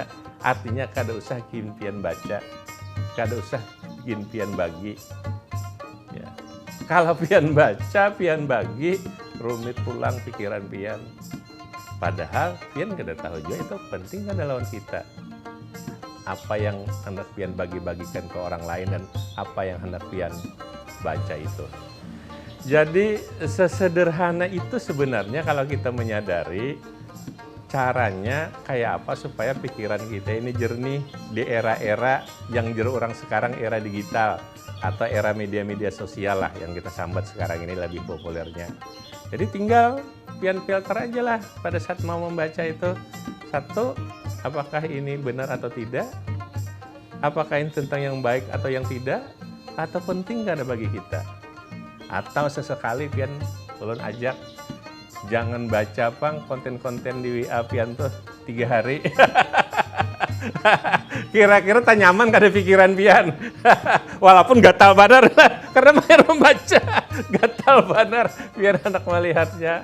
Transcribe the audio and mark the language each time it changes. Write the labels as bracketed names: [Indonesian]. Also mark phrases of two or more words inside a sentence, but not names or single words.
[Banjar] Artinya kada usah kimpian baca, kada usah kimpian bagi. Ya. Kalau pian baca, pian bagi, rumit pulang pikiran pian. Padahal pian kada tahu juga itu penting kada lawan kita. [Indonesian] Apa yang hendak pian bagi-bagikan ke orang lain dan apa yang hendak pian baca itu. Jadi sesederhana itu sebenarnya kalau kita menyadari caranya kayak apa supaya pikiran kita ini jernih di era-era yang orang sekarang era digital atau era media-media sosial lah yang kita sambat sekarang ini lebih populernya. Jadi tinggal pian filter aja lah pada saat mau membaca itu. Satu, apakah ini benar atau tidak? Apakah ini tentang yang baik atau yang tidak? Atau penting gak ada bagi kita? [Banjar] Atau sesekali pian ulun ajak jangan baca pang konten-konten di WA pian tuh 3 hari. Kira-kira tak nyaman kada pikiran pian. Walaupun gatal banar karena main membaca. Gatal banar biar anak melihatnya.